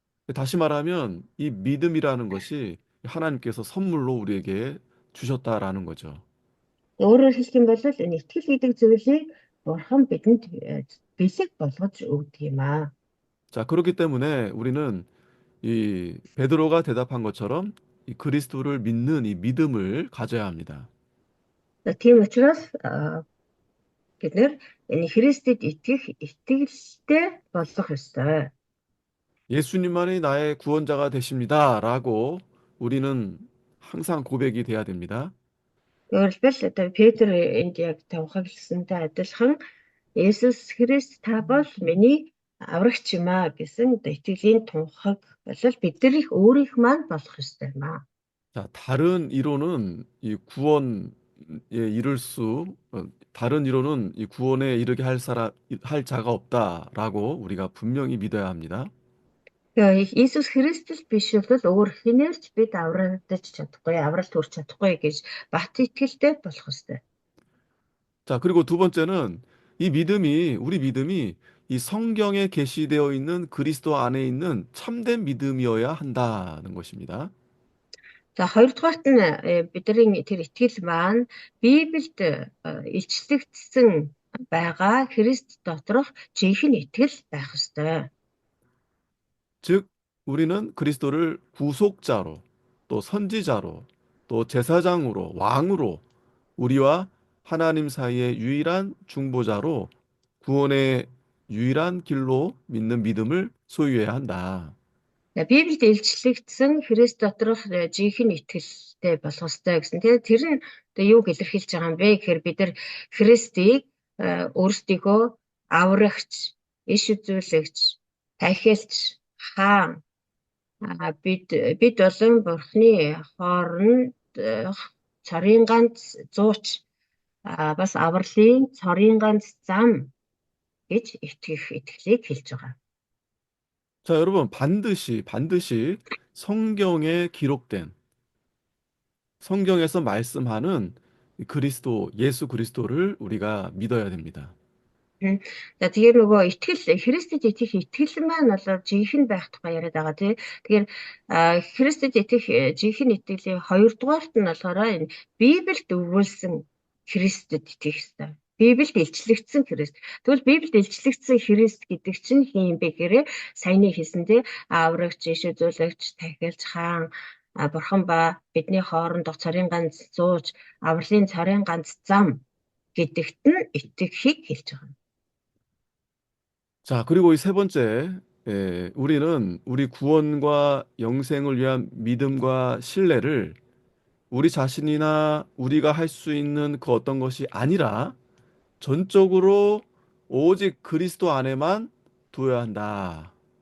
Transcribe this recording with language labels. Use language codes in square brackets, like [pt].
[ko] 다시 말하면 이 믿음이라는 것이 하나님께서 선물로 우리에게 주셨다라는 거죠. [mn] Өөрөөр хэлэх юм бол энэ итгэл гэдэг зүйлийг Бурхан бидэнд бэлэг болгож өгдөг юм аа. [ko] 자, 그렇기 때문에 우리는 이 베드로가 대답한 것처럼 이 그리스도를 믿는 이 믿음을 가져야 합니다. [mn] Тийм учраас бид нэр энэ Христэд итгэх итгэлтэй болох ёстой. [ko] 예수님만이 나의 구원자가 되십니다라고 우리는 항상 고백이 돼야 됩니다. [mn] Өөрөлдвөл одоо Петр энд яг тавхагласантай адилхан Есүс Христ та бол миний аврагч юм аа гэсэн одоо итгэлийн тунхаг бол бидний өөрийнх маань болох ёстой юм аа. [ko] 자, 다른 이론은 이 구원에 이를 다른 이론은 이 구원에 이르게 할 자가 없다라고 우리가 분명히 믿어야 합니다. [mn] Тэгээ Иесус Христос биш бол өөр хинээрч бид аврагдаж чадахгүй, авралт хүрч чадахгүй гэж бат итгэлтэй болох ёстой. [ko] 자, 그리고 두 번째는 우리 믿음이 이 성경에 계시되어 있는 그리스도 안에 있는 참된 믿음이어야 한다는 것입니다. [mn] За хоёрдугаарт нь бидний тэр итгэл маань Библиэд илчлэгдсэн байгаа Христ доторх жинхэнэ итгэл байх ёстой. [ko] 즉, 우리는 그리스도를 구속자로, 또 선지자로, 또 제사장으로, 왕으로 우리와 하나님 사이의 유일한 중보자로 구원의 유일한 길로 믿는 믿음을 소유해야 한다. [mn] Библиэд илчлэгдсэн Христ доторх жинхэнэ итгэлтэй болох ёстой гэсэн. Тэгээд тэр нь одоо юуг илэрхийлж байгаа юм бэ гэхээр бид нар Христийг өөрсдийгөө аврагч, иш үзүүлэгч, тахилч, хаан бид болон Бурхны хооронд цорын ганц зууч бас авралын цорын ганц зам гэж итгэх итгэлийг хэлж байгаа. [ko] 자, 여러분, 반드시 성경에 기록된, 성경에서 말씀하는 예수 그리스도를 우리가 믿어야 됩니다. [mn] За тэгэхээр нөгөө итгэл Христэд итгэх итгэл маань бол жинхэнэ байх тухай яриад байгаа тий. Тэгэхээр Христэд итгэх жинхэнэ итгэлийн хоёрдугаарт нь болохоор энэ Библиэд өгүүлсэн Христэд итгэх ёстой. Библиэд илчлэгдсэн Христ. Тэгвэл Библиэд илчлэгдсэн Христ гэдэг чинь хин юм бэ гэхээр саяны хэлсэн тий аврагч, иш үзүүлэгч, тахилч, хаан бурхан ба бидний хоорондох цорын ганц зууч, авралын цорын ганц зам гэдэгт нь итгэхийг хэлж байгаа. [ko] 자, 그리고 이 세 번째, 우리는 우리 구원과 영생을 위한 믿음과 신뢰를 우리 자신이나 우리가 할 수 있는 그 어떤 것이 아니라 전적으로 오직 그리스도 안에만 두어야 한다.